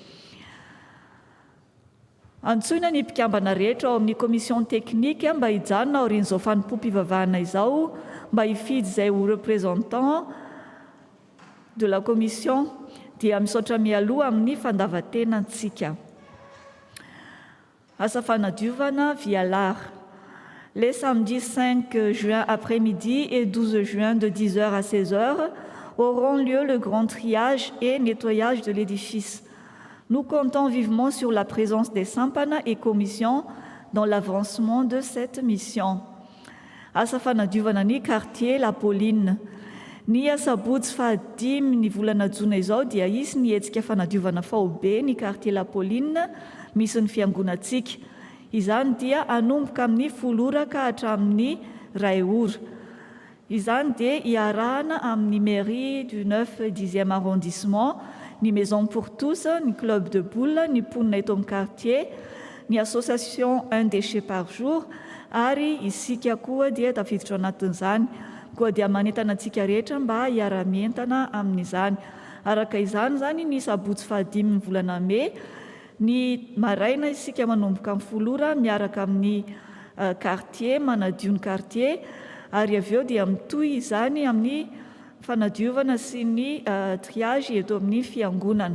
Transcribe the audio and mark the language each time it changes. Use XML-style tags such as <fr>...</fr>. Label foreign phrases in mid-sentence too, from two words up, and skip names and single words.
<mg>Antsoina ny mpikambana rehetra ao amin'ny komision teknika mba hijanona aorian'izao fanompom-pivavahana izao, mba hifidy izay ho</mg> <fr>représentant de la commission,</fr> <mg>dia misaotra mialoha amin'ny fandavatenantsika. Asa fanadiovana Vialary.</mg> <fr>Les samedis 5 juin après-midi et 12 juin de 10h à 16h auront lieu le grand triage et nettoyage de l'édifice. Nous comptons vivement sur la présence des sampana et commissions dans l'avancement de cette mission.</fr> <mg>Asa fanadiovana ny quartier La Pauline. Ny asabotsy 5 ny volana jona izao dia isy ny hetsika fanadiovana faobe ny quartier La Pauline misy ny fiangonantsika. Izany dia anomboka amin'ny 10 ora ka hatramin'ny 2 ora. Izany dia iarahana amin'ny</mg> <fr>mairie du 9 10e arrondissement,</fr> <mg>ny</mg> <fr>maison pour tous,</fr> <mg>ny</mg> <fr>club de boule,</fr> <mg>ny mponina eto amin'ny quartier, ny</mg> <fr>association un déchet par jour,</fr> <mg>ary isika koa dia tafiditra anatin'izany. Koa dia manentana antsika rehetra mba hiara-mientana amin'izany. Araka izany zany ny sabotsy 5 ny volana May, ny maraina isika manomboka amin'ny 10 ora miaraka amin'ny quartier, manadio ny quartier, ary avy eo dia mitohy izany amin'ny fanadiovana sy ny triage eto amin'ny fiangonana.</mg>